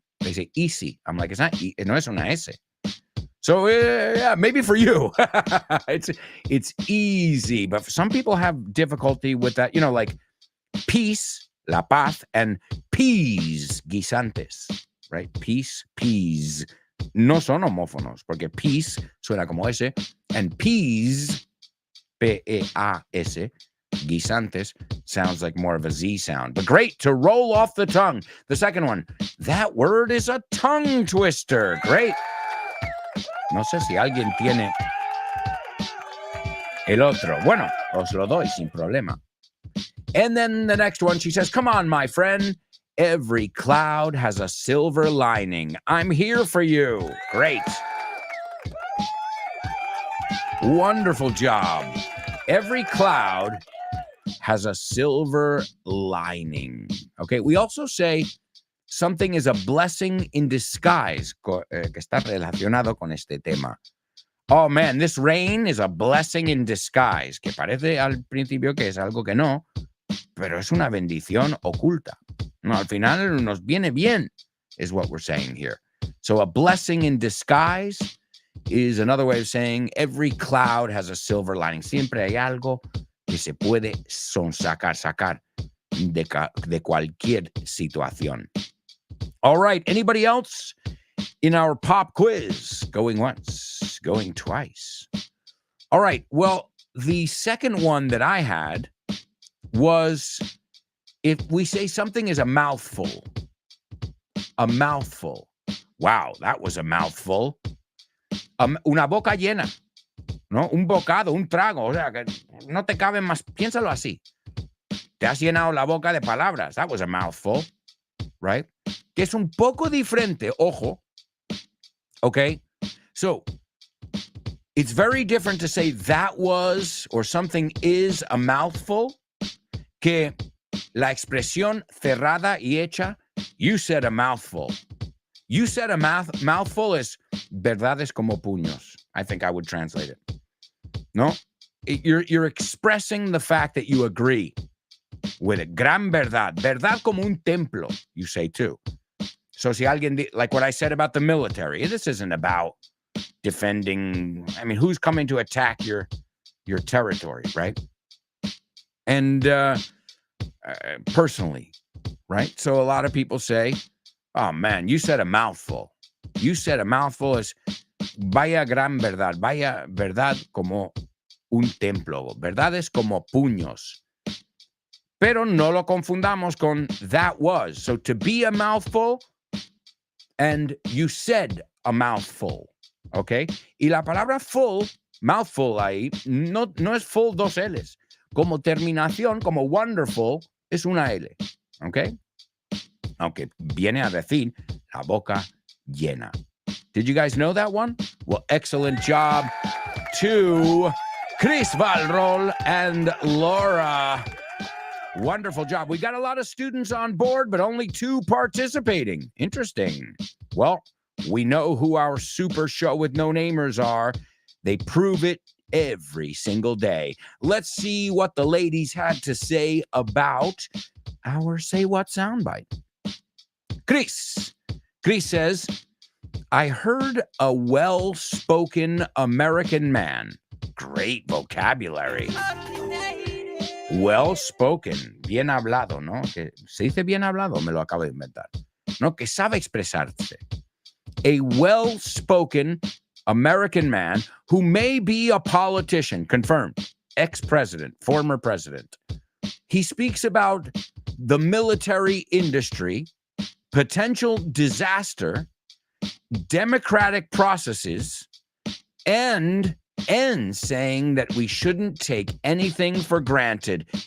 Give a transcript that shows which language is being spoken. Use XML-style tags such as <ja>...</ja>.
<en>They say easy. I'm like, it's not,</en> <es>no es una S.</es> <en>So, yeah, maybe for you. it's easy. But some people have difficulty with that. You know, like peace,</en> <es>la paz,</es> <en>and peas, guisantes, right? Peace, peas.</en> <es>No son homófonos, porque peace suena como S,</es> <en>and peas, P-E-A-S, guisantes, sounds like more of a Z sound. But great, to roll off the tongue. The second one, that word is a tongue twister. Great.</en> <es>No sé si alguien tiene el otro. Bueno, os lo doy sin problema.</es> <en>And then the next one, she says, come on, my friend. Every cloud has a silver lining. I'm here for you. Great. Wonderful job. Every cloud has a silver lining. Okay, we also say something is a blessing in disguise,</en> <es>que está relacionado con este tema.</es> <en>Oh man, this rain is a blessing in disguise,</en> <es>que parece al principio que es algo que no, pero es una bendición oculta. No, al final nos viene bien,</es> <en>is what we're saying here. So a blessing in disguise is another way of saying every cloud has a silver lining.</en> <es>Siempre hay algo que se puede sacar de cualquier situación.</es> <en>All right, anybody else in our pop quiz? Going once, going twice. All right, well, the second one that I had was if we say something is a mouthful. A mouthful. Wow, that was a mouthful.</en> <es>Una boca llena, ¿no? Un bocado, un trago, o sea, que no te caben más. Piénsalo así. Te has llenado la boca de palabras.</es> <en>That was a mouthful, right?</en> <es>Que es un poco diferente, ojo.</es> <en>Okay? So, it's very different to say that was or something is a mouthful</en> <es>que la expresión cerrada y hecha,</es> <en>you said a mouthful. You said a mouthful is</en> <es>verdades como puños.</es> <en>I think I would translate it. No? You're expressing the fact that you agree with it.</en> <es>Gran verdad. Verdad como un templo,</es> <en>you say too. So</en> <es>si alguien,</es> <en>like what I said about the military, this isn't about defending, I mean, who's coming to attack your territory, right? And personally, right? So a lot of people say, oh man, you said a mouthful. You said a mouthful is</en> <es>vaya gran verdad, vaya verdad como un templo, verdades como puños. Pero no lo confundamos con</es> <en>that was. So to be a mouthful and you said a mouthful, okay?</en> <es>Y la palabra full, mouthful ahí, no es full dos L's. Como terminación, como wonderful, es una L, okay? Aunque viene a decir La boca llena.</es> <en>Did you guys know that one? Well, excellent job to Chris Valrol and Laura. Wonderful job. We got a lot of students on board, but only 2 participating. Interesting. Well, we know who our super show with no namers are. They prove it every single day. Let's see what the ladies had to say about our Say What soundbite. Chris says, I heard a well-spoken American man. Great vocabulary.</en> <es>Well-spoken, bien hablado, ¿no? Que se dice bien hablado, me lo acabo de inventar. No, que sabe expresarse.</es> <en>A well-spoken American man who may be a politician, confirmed, ex-president, former president. He speaks about the military industry, potential disaster, democratic processes, and ends saying that we shouldn't take anything for granted.</en>